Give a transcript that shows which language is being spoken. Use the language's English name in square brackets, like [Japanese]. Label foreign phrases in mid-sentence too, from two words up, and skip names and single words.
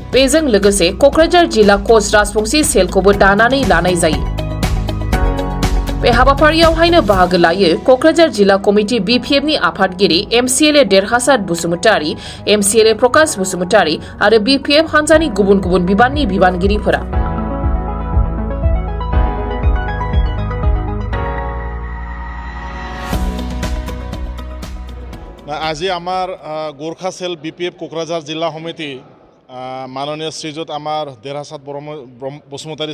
[Bodo] बेजों लोगोसे क'क्राझार जिल्ला कच राजबंसि सेलखौबो दानानै लानाय जायो। बे हाबाफारियावहायनो बाहागो लायो क'क्राझार जिल्ला कमिटि BPFनि आफादगिरि MCLA देरहासार बसुमतारी, MCLA प्रकाश बसुमतारी आरो BPF हान्जानि गुबुन गुबुन बिबाननि बिबानगिरिफोरा। [Assamese] আজি আমাৰ গোৰ্খা সেল BPF কোকৰাঝাৰ জিলা সমিতি মাননীয় শ্ৰীযুত আমাৰ দেৰহাসাদ বসুমতাৰী